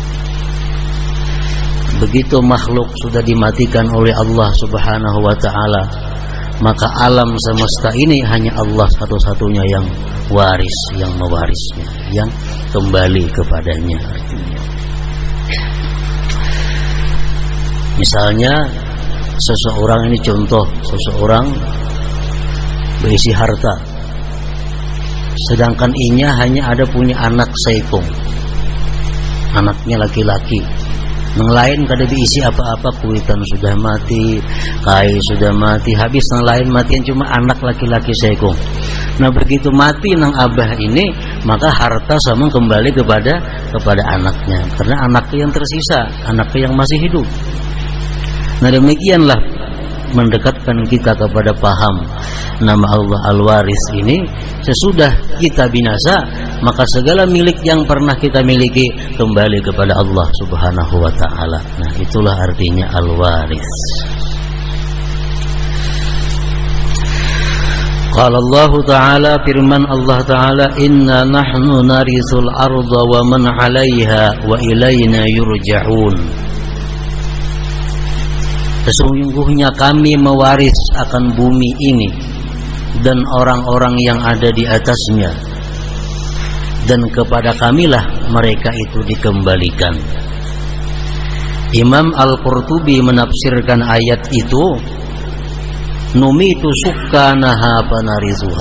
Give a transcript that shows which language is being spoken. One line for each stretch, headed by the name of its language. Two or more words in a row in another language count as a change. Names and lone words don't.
Indonesian: Begitu makhluk sudah dimatikan oleh Allah
Arabic: سبحانه وتعالى,
Indonesian: maka alam semesta ini hanya Allah satu-satunya yang waris, yang mewarisnya, yang kembali kepadanya. Misalnya seseorang ini, contoh, seseorang berisi harta, sedangkan inya hanya ada punya anak seikung, anaknya laki-laki. Yang lain kada diisi apa-apa, kuitan sudah mati, kai sudah mati, habis yang lain matian cuma anak laki-laki seikung. Nah, begitu mati nang abah ini, maka harta sama kembali kepada anaknya, karena anaknya yang tersisa, anaknya yang masih hidup. Nah, demikianlah mendekatkan kita kepada paham nama Allah Al-Waris ini. Sesudah kita binasa, maka segala milik yang pernah kita miliki kembali kepada Allah
Arabic: سبحانه وتعالى.
Indonesian: Nah, itulah artinya Al-Waris.
Arabic: قال الله تعالى، firman الله تعالى، إنا نحن نرث الأرض ومن عليها وإلينا يرجعون.
Indonesian: Sesungguhnya kami mewaris akan bumi ini dan orang-orang yang ada di atasnya, dan kepada kamilah mereka itu dikembalikan. Imam Al-Qurtubi menafsirkan ayat itu, numitu sukkanaha panarizuha.